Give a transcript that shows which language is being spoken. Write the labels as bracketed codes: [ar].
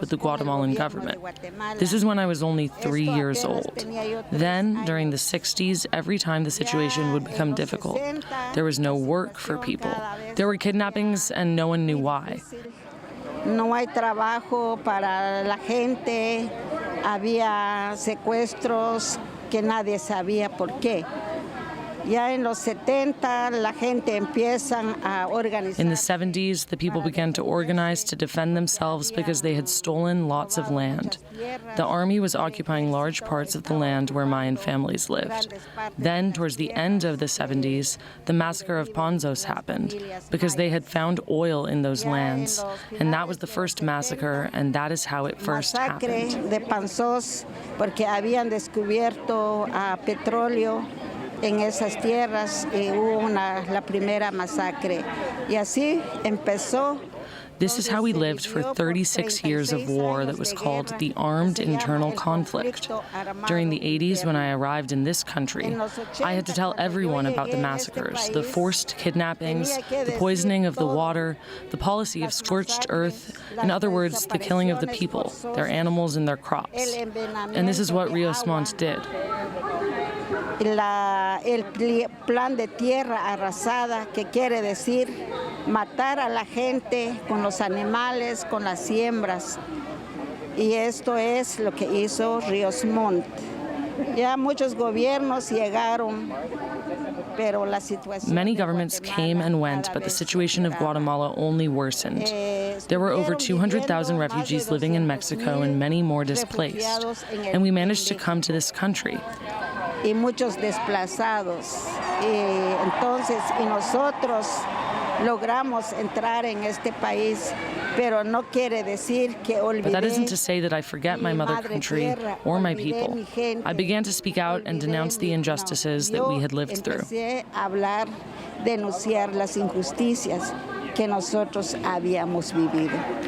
[en] with the Guatemalan government. This is when I was only 3 years old. Then, during the 60s, every time the situation would become difficult, there was no work for people. There were kidnappings, and no one knew why. [es] No hay trabajo para la gente, había secuestros que nadie sabía por qué. Ya en los 70 la gente empiezan a organizar. [en] In the 70s, the people began to organize to defend themselves because they had stolen lots of land. The army was occupying large parts of the land where Mayan families lived. Then, towards the end of the 70s, the massacre of Panzos happened because they had found oil in those lands, and that was the first massacre, and that is how it first happened. [es] De Panzos, porque habían descubierto petróleo en esas tierras y hubo la primera masacre. Y así empezó. [en] This is how we lived for 36 years of war that was called the Armed Internal Conflict. During the 80s, when I arrived in this country, I had to tell everyone about the massacres, the forced kidnappings, the poisoning of the water, the policy of scorched earth, in other words, the killing of the people, their animals and their crops. And this is what Rios Montt did. [es] El plan de tierra arrasada, que quiere decir matar a la gente con los animales, con las siembras. Y esto es lo que hizo Rios Montt. Ya muchos gobiernos llegaron, pero la situación. [en] Many governments came and went, but the situation of Guatemala only worsened. There were over 200,000 refugees living in Mexico and many more displaced. And we managed to come to this country. [es] Y muchos desplazados. Y entonces, y nosotros logramos entrar en este país, pero no quiere decir que olvidé. [en] But that isn't to say that I forget my mother country or my people. I began to speak out and denounce the injustices that we had lived through. [es] Empecé a hablar, denunciar las injusticias que nosotros habíamos vivido.